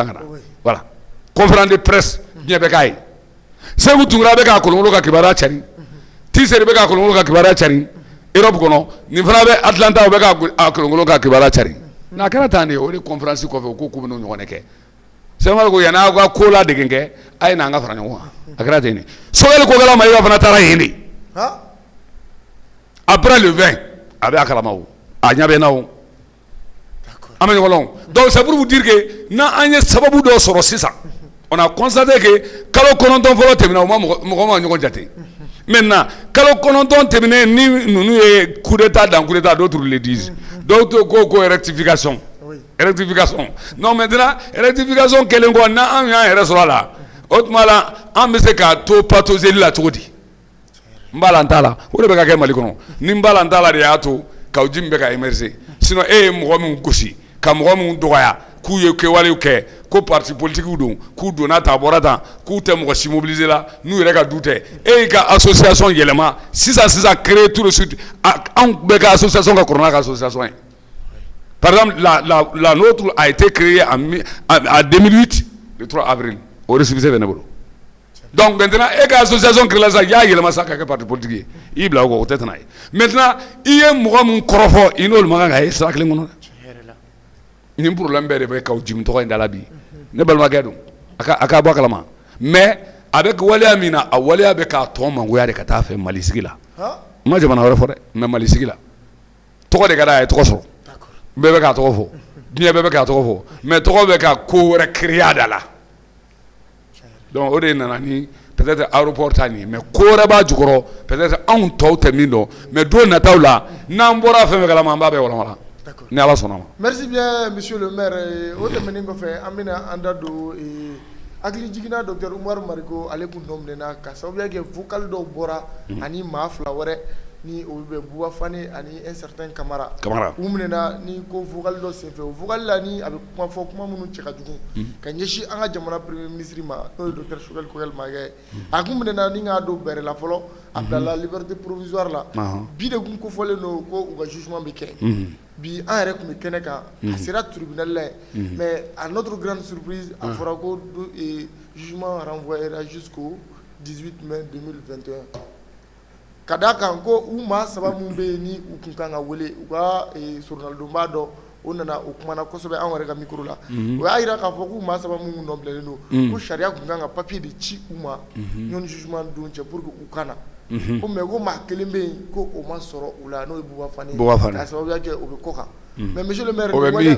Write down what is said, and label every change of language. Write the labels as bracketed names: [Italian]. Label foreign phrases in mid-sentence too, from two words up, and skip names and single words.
[Bambara] ka na [French] voilà conférence de presse [Bambara] diɲɛ bɛɛ k'a ye Seku Tunkara bɛ k'a kolonkolon ka kibaruya cari Tiseri bɛ k'a kolonkolon ka kibaruya cari Europe kɔnɔ nin fana bɛ Atlanta o bɛ k'a kolonkolon ka kibaruya cari n'a kɛra tan de o de conférence kɔfɛ o ko k'u bɛ n'o ɲɔgɔn kɛ Sɛkumaru ko yan'a ka ko ladegen kɛ a ye n'an ka fara ɲɔgɔn kan a kɛra ten de Sogɛli Kokɛla Mayiga fana taara yen de [French] après le 20 [Bambara] a bɛ a kalama o a ɲɛ bɛ n na o an bɛ ɲɔgɔn dɔn [French] donc c'est pour vous dire que [Bambara] n'an ye sababu dɔ sɔrɔ sisan [French] on a constaté que [Bambara] kalo kɔnɔntɔn fɔlɔ tɛmɛna mɔgɔ ma ɲɔgɔn jate maintenant kalo kɔnɔntɔn tɛmɛnen ni ninnu ye [French] coup d'état dans coup d'état d'autres le disent d'autres [Bambara] ko rectification [French] non maintenant rectification [Bambara] kɛlen kɔ n'an y'an yɛrɛ sɔrɔ a la o tuma la an bɛ se k'a to patoseli la cogo di n b'a la n t'a la o de bɛ ka kɛ Mali kɔnɔ ni n b'a la n t'a la de y'a to Kawji min bɛ ka émerger sinon e ye mɔgɔ min gosi ka mɔgɔ min dɔgɔya k'u ye kɛwalew kɛ ko [French] parti politique [Bambara] don k'u donna ta bɔra tan k'u tɛ mɔgɔ si mobiliser la n'u yɛrɛ ka du tɛ e y'i ka association yɛlɛma sisan [French] créer tout de suite [Bambara] anw bɛɛ ka association ka kɔrɔ n'a ka association ye [French] par exemple la nôtre a été créée en 2008 le 3 avril au récépissé [Bambara] bɛ ne bolo [French] donc maintenant [Bambara] e ka [French] association créée [Bambara] sa i y'a yɛlɛma sa ka kɛ [French] parti politique [Bambara] ye i bila o kɔ o tɛ tɛna ye maintenant i ye mɔgɔ min kɔrɔfɔ i n'olu man kan ka ye sira kelen kɔnɔ nin problème bɛɛ de bɛ Kawji min tɔgɔ in da la bi ne balimakɛ don a ka bɔ a kalama mais a bɛ waleya min na a waleya bɛ k'a tɔ mangoya de ka taa fɛ Mali sigi la n ma jamana wɛrɛ fɔ dɛ mais Mali sigi la tɔgɔ de ka d'a ye tɔgɔ sɔrɔ bɛɛ bɛ k'a tɔgɔ fɔ diɲɛ bɛɛ bɛ k'a tɔgɔ fɔ mais tɔgɔ bɛ ka ko wɛrɛ créer a da la donc o de nana ni [French] peut-être aéroport [Bambara] ta nin mais ko wɛrɛ b'a jukɔrɔ peut-être anw tɔw tɛ min dɔn mais don nataw la n'an bɔra fɛn fɛn kalama an b'a bɛɛ walawala ni Ala sɔnna ma. [French] Merci bien monsieur le maire [Bambara] o tɛmɛnen kɔfɛ an bɛna an da don hakili jiginna docteur Umaru Mariko ale kun nɔ minɛna ka sababuya kɛ vocal dɔw bɔra ani maa fila wɛrɛ ni olu bɛ Buba Fane ani [French] un certain [Bambara] Kamara u minɛna ni ko vocal dɔ senfɛ o vocal la ni a bɛ kuma fɔ kuma minnu cɛ ka jugu ka ɲɛsin an ka jamana [French] premier ministre [Bambara] ma n'o ye docteur Choguel Kɔgɛl Maïga a kun minɛna ni k'a don bɛrɛ la fɔlɔ a bilala [French] liberté provisoire [Bambara] la bi de kun kofɔlen don ko u ka jugement bɛ kɛ bi an yɛrɛ tun bɛ kɛnɛ kan a sera tribunal la [French] mais à notre grande surprise [Bambara] a fɔra ko [French] jugement renvoyera jusqu'au 18 mai 2021 [Bambara] ka d'a kan ko u maa saba min bɛ yen ni u kun kan ka wele u ka journalidonba dɔ o nana o kumana kosɛbɛ an yɛrɛ ka micro la o y'a jira k'a fɔ k'u maa saba minnu nɔbilalen don ko sariya kun kan ka papier de ci u ma ɲɔni jugement don cɛ [French] pour que [Bambara] u kana ko mais ko maa kelen bɛ yen ko o ma sɔrɔ u la n'o ye Buba Fane k'a sababuya kɛ o bɛ kɔ kan [French] mais monsieur le maire [Bambara] o bɛ min